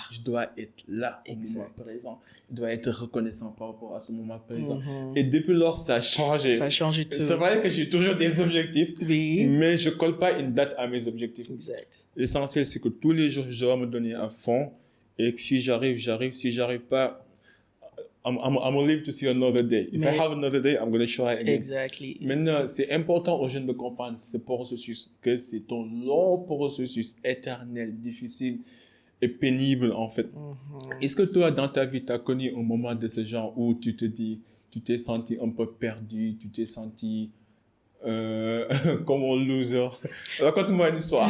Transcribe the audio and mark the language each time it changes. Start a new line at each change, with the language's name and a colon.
French: Je dois être là au moment présent. Je dois être reconnaissant par rapport à ce moment présent. Et depuis lors, ça a changé. Ça a changé tout. C'est vrai que j'ai toujours des objectifs, mais je colle pas une date à mes objectifs. Exact. L'essentiel, c'est que tous les jours, je dois me donner à fond. Et que si j'arrive. Si j'arrive pas,
English: I'm gonna live to see another day. If I have another day, I'm gonna try again. Exactly.
French: Maintenant, c'est important aux jeunes de comprendre ce processus, que c'est un long processus éternel, difficile et pénible, en fait. Est-ce que toi, dans ta vie, tu as connu un moment de ce genre où tu t'es senti un peu perdu, tu t'es senti comme un loser? Raconte-moi une histoire.